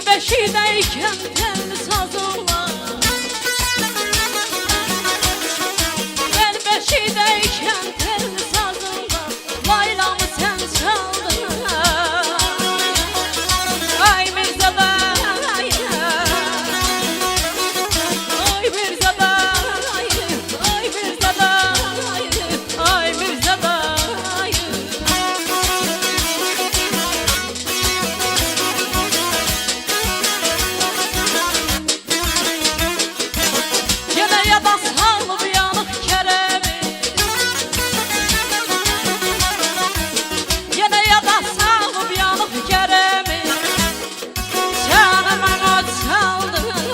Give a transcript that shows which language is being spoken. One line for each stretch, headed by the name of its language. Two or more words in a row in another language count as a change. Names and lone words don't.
Turkish: beşiğdeyken telli sazınla, ben beşiğdeyken telli sazınla laylamı sen çaldın.
Azerbaijani: Ay Mirza dayı, ay Mirza dayı, ay Mirza dayı, ay Mirza dayı. Gene ya da salıb yanıq kərəmi, gene ya da salıb yanıq kərəmi, canıma od çaldın.